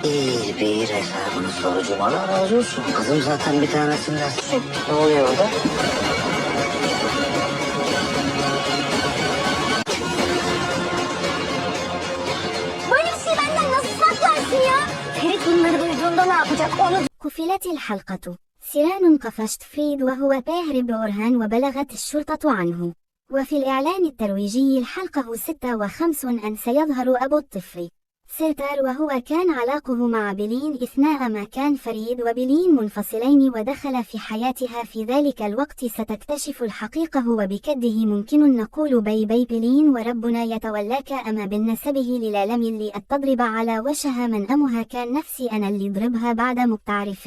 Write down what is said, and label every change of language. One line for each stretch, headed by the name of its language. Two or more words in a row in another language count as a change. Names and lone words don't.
Turkish: Bir hesabını sorucum. Allah razı olsun. Kızım zaten bir tanesinden. Ne oluyor orada? Böyle bir şey benden nasıl saklarsın ya? Ferit bunları duyduğunda ne yapacak onu...
Arabic: قفلت الحلقة. سيران قفشت فريد وهو يهرب بأرهان وبلغت الشرطة عنه. وفي الإعلان الترويجي الحلقة 56 أن سيظهر أبو الطفل سيرتار وهو كان علاقه مع بيلين أثناء ما كان فريد وبيلين منفصلين ودخل في حياتها في ذلك الوقت ستكتشف الحقيقة وبكده ممكن نقول
English: bye bye
Arabic: بيلين وربنا يتولاك أما بالنسبه للالم اللي أتضرب على وشها من أمها كان نفسي أنا اللي ضربها بعد مبتعرف.